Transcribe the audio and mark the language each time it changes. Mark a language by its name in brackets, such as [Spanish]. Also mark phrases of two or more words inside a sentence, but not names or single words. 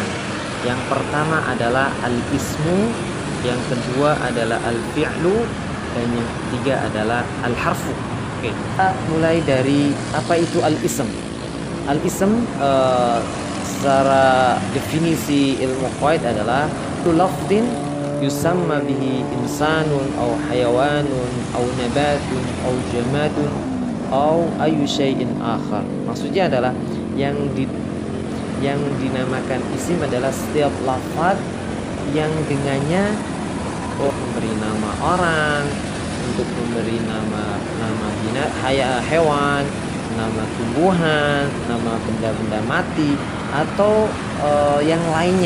[Indonesian] Yang pertama adalah al-ismu, yang kedua adalah al-fi'lu, dan yang ketiga adalah al-harfu. Oke, kita mulai dari apa itu al-ism. Al-ism secara definisi ilmu qawaid adalah [Arabic] لفظٍ يُسمّى به إنسانٌ أو حيوانٌ أو نباتٌ أو جمادٌ أو أيُّ شيءٍ آخر. [Indonesian] Maksudnya adalah yang dinamakan isim adalah setiap lafaz yang dengannya memberi nama orang, untuk memberi nama hewan, nama tumbuhan, nama benda-benda mati, atau yang lainnya.